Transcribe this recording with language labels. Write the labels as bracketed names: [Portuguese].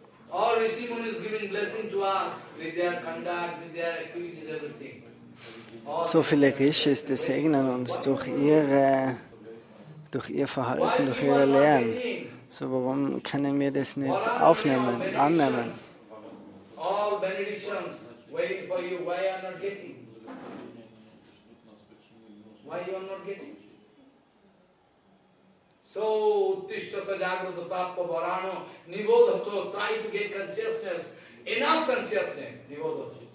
[English] All Rishi Munis giving blessing to us with their conduct, with their activities, everything. [German] So viele Rishis, die segnen uns durch ihr Verhalten, durch ihre Lehren. So warum können wir das nicht aufnehmen, annehmen? [English] All benedictions waiting for you. Why you are not getting? Why you are not getting? So, [Sanskrit] Uttishtata Jagrata Tappa Varano, [English] Nibodhato, try to get consciousness, enough consciousness, Nibodhato.